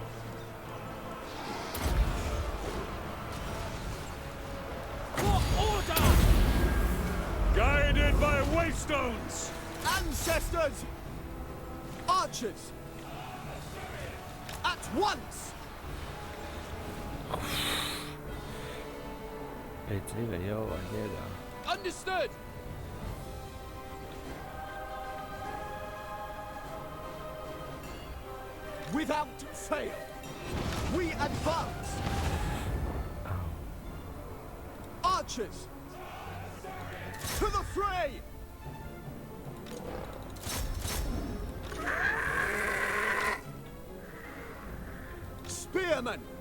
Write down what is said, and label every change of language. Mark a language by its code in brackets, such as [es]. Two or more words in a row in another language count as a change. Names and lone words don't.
[en] For order! Guided by waystones! Ancestors! Archers! At once! [eu] Etxe gehiago gainera. [en] Understood! Without fail! We advance! Archers! To the fray! Spearmen!